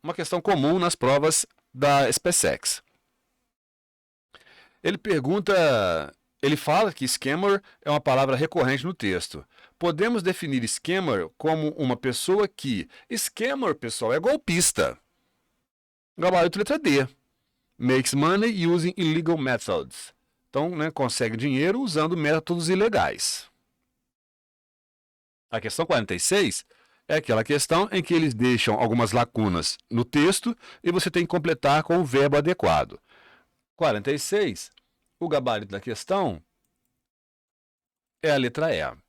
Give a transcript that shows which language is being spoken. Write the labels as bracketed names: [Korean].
[Portuguese] Uma questão comum nas provas da SpaceX. Ele fala que scammer é uma palavra recorrente no texto. Podemos definir scammer como uma pessoa que... Scammer, pessoal, é golpista. Gabarito letra D. [English] Makes money using illegal methods. [Portuguese] Então, consegue dinheiro usando métodos ilegais. A questão 46 é aquela questão em que eles deixam algumas lacunas no texto e você tem que completar com o verbo adequado. 46, o gabarito da questão é a letra E.